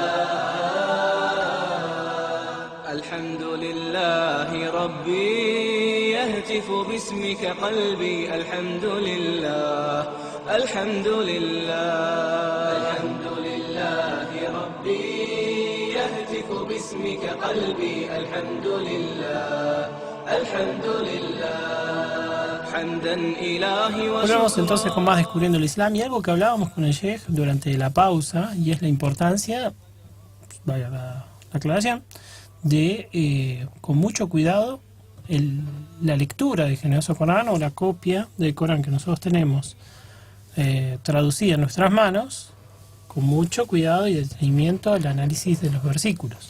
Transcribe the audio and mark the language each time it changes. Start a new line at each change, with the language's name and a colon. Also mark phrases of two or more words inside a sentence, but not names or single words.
Arabic: الحمد لله ربي يهتف باسمك قلبي الحمد لله الحمد لله الحمد لله ربي يهتف باسمك قلبي الحمد لله الحمد لله حمدا إلهي
Spanish: Volvemos entonces con más Descubriendo el Islam y algo que hablábamos con el Sheikh durante la pausa, y es la importancia, vaya la aclaración, de con mucho cuidado la lectura del generoso Corán o la copia del Corán que nosotros tenemos traducida en nuestras manos, con mucho cuidado y detenimiento al análisis de los versículos.